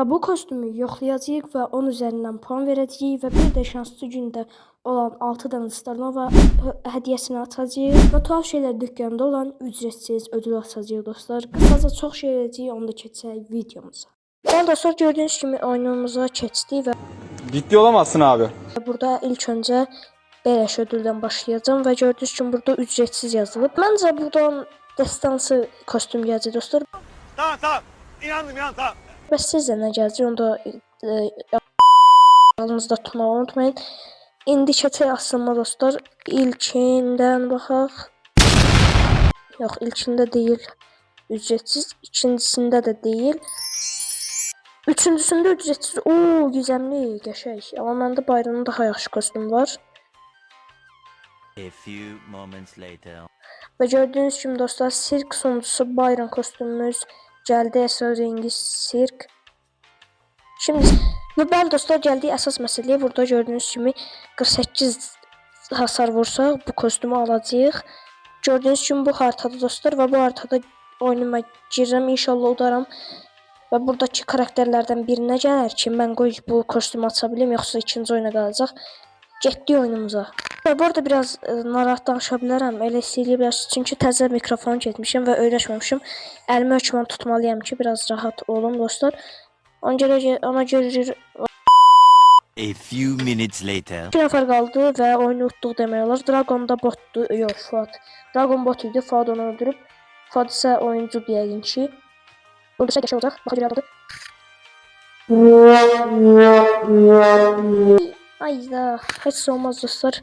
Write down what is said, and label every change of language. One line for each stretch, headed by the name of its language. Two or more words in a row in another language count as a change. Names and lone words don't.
Turkish: Bu kostümü yoxlayacağıq ve 10 üzerinden puan verəcəyik ve bir de şanslı günde olan 6 tane Stornova hediyesini açacağıq ve tuhaf şeyler dükkanında olan ücretsiz ödül açacağıq dostlar. Kısaca çok şey edəcəyik, onu da keçək videomuza. Ben dostlar gördüğünüz gibi oyunumuza keçdik ve Ciddi olamazsın abi. burada ilk önce beleş ödülden başlayacağım ve gördüğünüz için burada ücretsiz yazılıb.
Azerbaijani: Məncə buradan destansı kostüm gələcək dostlar.
Turkish: Tamam. İnandım tamam.
Azerbaijani: Bəs sizə nə gələcək onu da yanınızda tutmağı unutmayın. İndi keçək asılma dostlar. İlkindən baxaq. Yox, ilkində deyil. Ücretsiz. İkincisində də deyil. Üçüncüsündə ücretsiz. Oo, gizemli, qəşəng. Amma məndə bayramın daha yaxşı kostüm var.
English: A few moments later.
Turkish: Ve gördüğünüz gibi dostlar sirk sunucusu bayram kostümümüz geldi, əsas rengi sirk.
Azerbaijani: Şimdi ve ben dostlar geldiği əsas məsələyə burada gördüğünüz gibi 48 hasar vursaq bu kostümü alacağıq. Gördüğünüz gibi bu haritada dostlar ve bu haritada oyunuma girirəm, inşallah udaram. Ve buradaki karakterlerden birine gələr ki, mən qoy bu kostümü aça bilim, yoxsa ikinci oyuna qalacaq. Getdik oyunumuza. Ve bu arada biraz narahat danışa bilərəm, elə istəyirsiniz çünkü təzə mikrofon getmişim ve öyrəşməmişim. Əlimi hökmən tutmalıyam ki, biraz rahat olum dostlar. Ona görə
English: A few minutes later.
Azerbaijani: 2 nəfər qaldı və oyunu utduq demək olar. Dragon da botdu, yox Fuad. Dragon bot idi, Fuad onu öldürüb. Fuad isə oyuncu yəqin ki. Öldürsə qəşəng olacaq. Baxa görək oldu. Ayda, heç olmaz dostlar.